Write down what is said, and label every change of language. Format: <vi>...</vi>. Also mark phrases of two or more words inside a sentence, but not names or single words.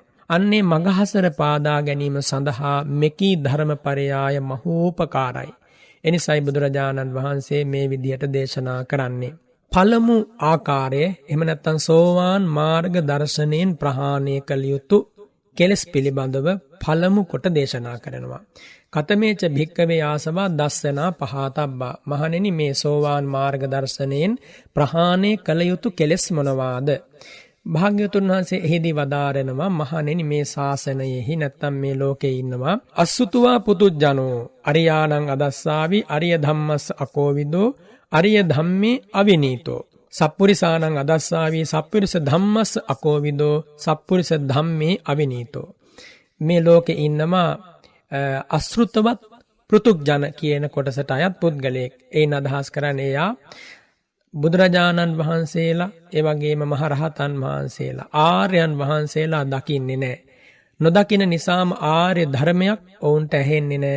<si>අන්නේ මගහසර පාදා ගැනීම සඳහා මෙකී ධර්මපරයාය මහෝපකාරයි. එනිසයි බුදුරජාණන් වහන්සේ මේ විදිහට දේශනා කරන්නේ. පළමු ආකාරය එහෙම නැත්නම් සෝවාන් මාර්ග දර්ශනයෙන් ප්‍රහාණය කළ යුතු කෙලෙස් පිළිබඳව පළමු කොට දේශනා කරනවා.</si> <pi>කතමේච භික්කවේ ආසවා දස්සනා පහතබ්බා.</pi> <si>මහණෙනි, මේ සෝවාන් මාර්ග දර්ශනයෙන් ප්‍රහාණය කළ යුතු කෙලෙස් මොනවාද? භාග්‍යවතුන් වහන්සේ එහිදී වදාරනවා, මහණෙනි, මේ ශාසනයෙහි නැත්නම් මේ ලෝකේ ඉන්නවා</si> <pi>අසුතුවා පුතුජනෝ අරියාණං අදස්සාවි අරිය ධම්මස් අකෝවිදෝ අරිය ධම්මේ අවිනීතෝ සප්පුරිසාණං අදස්සාවි සප්පුරිස ධම්මස් අකෝවිදෝ සප්පුරිස ධම්මේ අවිනීතෝ.</pi> <si>මේ ලෝකේ ඉන්නවා අසෘතවත් පෘතුජන කියන කොටසට අයත් පුද්ගලයෙක්. ඒන අදහස් කරන්නේ යා බුදුරජාණන් වහන්සේලා, ඒ වගේම මහරහතන් වහන්සේලා, ආර්යයන් වහන්සේලා දකින්නේ නැහැ. නොදකින නිසාම ආර්ය ධර්මයක් ඔවුන්ට ඇහෙන්නේ නැහැ.</si>